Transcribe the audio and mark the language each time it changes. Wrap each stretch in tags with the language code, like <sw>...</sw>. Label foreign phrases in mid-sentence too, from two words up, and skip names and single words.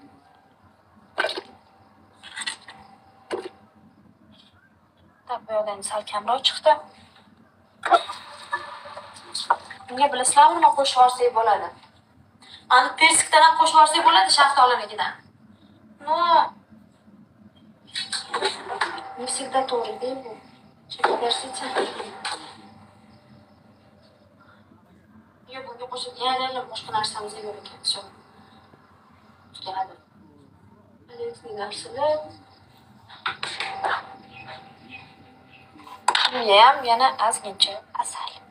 <uz>Bu yerdan sal kamroq chiqdi. Bunga bilasizlarmi, nima qo'shib yuborsak bo'ladi? Ani persikdan ham qo'shib yuborsak bo'ladi, shaftolinikidan. No.</uz> <ru>Не всегда</ru> <uz>to'g'ri-da bu. Chekaversicha. Yo'q, bunga qo'shib yana boshqa narsamiz yo'q ekan. Shu. Tutadi. Lekin narsalar ham yana ozgincha asal.</uz>